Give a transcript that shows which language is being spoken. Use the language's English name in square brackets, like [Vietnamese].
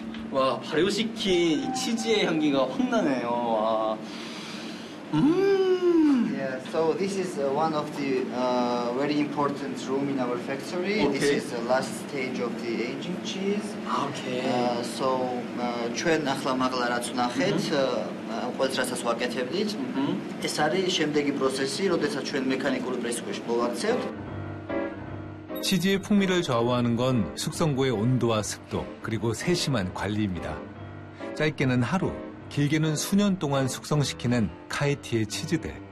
[Korean] 와, 발효시킨 이 치즈의 향기가 확 나네요. 와. [English] Yeah, so this is one of the very important room in our factory. Okay. This is the last stage of the aging cheese. Okay. [Georgian] So, ჩვენ ახლა მაღლარაც ნახეთ, ყველს რასაც ვაკეთებდით. ეს არის შემდეგი პროცესი, როდესაც ჩვენ მექანიკური პრესკვეში მოვაქცევთ. [Korean] 치즈의 풍미를 좌우하는 건 숙성고의 온도와 습도, 그리고 세심한 관리입니다. 짧게는 하루, 길게는 수년 동안 숙성시키는 카이티의 치즈들.